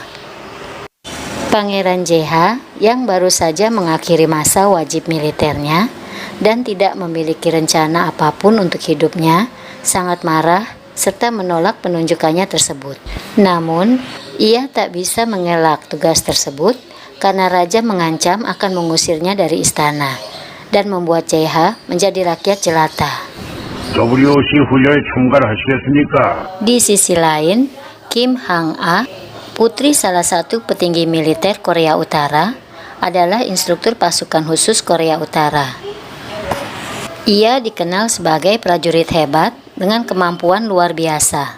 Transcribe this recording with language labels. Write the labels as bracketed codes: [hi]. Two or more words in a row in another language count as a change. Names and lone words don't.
[id] Pangeran Jae-ha yang baru saja mengakhiri masa wajib militernya dan tidak memiliki rencana apapun untuk hidupnya, sangat marah serta menolak penunjukannya tersebut. Namun, ia tak bisa mengelak tugas tersebut karena raja mengancam akan mengusirnya dari istana dan membuat Jae-ha menjadi rakyat jelata. [ko] WOC 훈련에 참가하시겠습니까? [id] Di sisi lain, Kim Hang-ah, putri salah satu petinggi militer Korea Utara, adalah instruktur pasukan khusus Korea Utara. Ia dikenal sebagai prajurit hebat dengan kemampuan luar biasa.